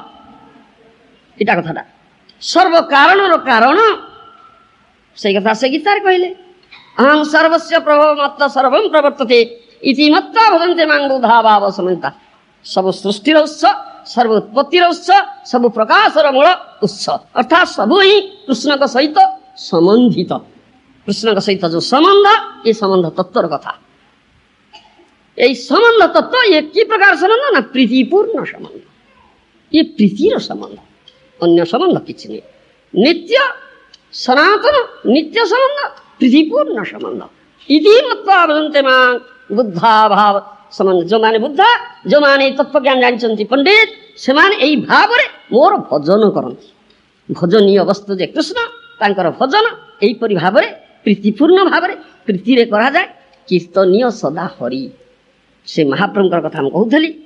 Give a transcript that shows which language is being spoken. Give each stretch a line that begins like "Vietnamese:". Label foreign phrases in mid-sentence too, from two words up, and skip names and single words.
Odia: ଏଇଟା କଥାଟା ସର୍ବ କାରଣର କାରଣ ସେଇ କଥା ସେ ଗୀତାରେ କହିଲେ
Sanskrit: ଅହଂ ସର୍ବସ୍ୟ ପ୍ରଭବ ମତ୍ତ ସର୍ବଂ ପ୍ରବର୍ତ୍ତତେ ଇତି ମତ୍ୱା ଭଜନ୍ତେ ମାଂ ବୁଦ୍ଧା ଭାବ ସମନ୍ୱିତା।
Odia: ସବୁ ସୃଷ୍ଟିର ଉତ୍ସ ସର୍ବ ଉତ୍ପତ୍ତିର ଉତ୍ସ ସବୁ ପ୍ରକାଶର ମୂଳ ଉତ୍ସ ଅର୍ଥାତ୍ ସବୁ ହିଁ କୃଷ୍ଣଙ୍କ ସହିତ ସମ୍ବନ୍ଧିତ। କୃଷ୍ଣଙ୍କ ସହିତ ଯୋଉ ସମ୍ବନ୍ଧ ଏ ସମ୍ବନ୍ଧ ତତ୍ତ୍ୱର କଥା।
Bangla: এই সম্বন্ধ তত্ত্ব এ কি প্রকার সম্বন্ধ না প্রীতিপূর্ণ সম্বন্ধ। এ প্রীতির সম্বন্ধ অন্য সম্বন্ধ কিছু নেই। নিত্য সনাতন নিত্য সম্বন্ধ প্রীতিপূর্ণ সম্বন্ধ।
Sanskrit: ইতি মত্ত্বা ভজন্তে মাং বুদ্ধা ভাব সম্বন্ধ।
Odia: ଯେଉଁମାନେ ବୁଦ୍ଧା ଯେଉଁମାନେ এই ତତ୍ତ୍ୱ ଜ୍ଞାନ ଜାଣିଛନ୍ତି ପଣ୍ଡିତ ସେମାନେ ଏଇ ଭାବରେ ମୋର ଭଜନ କରନ୍ତି। ଭଜନୀୟ ବସ୍ତୁ ଯେ କୃଷ୍ଣ ତାଙ୍କର ଭଜନ ଏହିପରି ଭାବରେ ପ୍ରୀତିପୂର୍ଣ୍ଣ ଭାବରେ ପ୍ରୀତିରେ କରାଯାଏ।
Sanskrit: କୀର୍ତ୍ତନୀୟ ସଦା ହରି
Odia: ସେ ମହାପ୍ରଭୁଙ୍କର କଥା ମୁଁ କହୁଥିଲି।